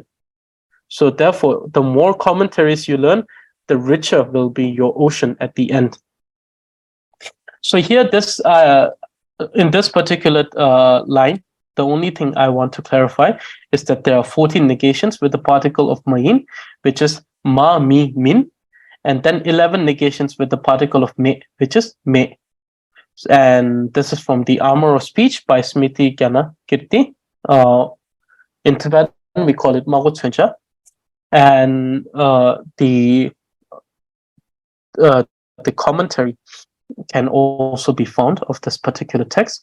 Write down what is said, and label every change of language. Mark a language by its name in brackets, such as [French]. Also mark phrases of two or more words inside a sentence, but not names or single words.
[English] So therefore, the more commentaries you learn, the richer will be your ocean at the end. So here, in this particular line, the only thing I want to clarify is that there are 14 negations with the particle of main, which is ma, mi, min, and then 11 negations with the particle of me, which is me. And this is from the Armor of Speech by Smriti Gyana Kirti. In Tibetan, we call it Mago Chuncha. And the commentary can also be found of this particular text.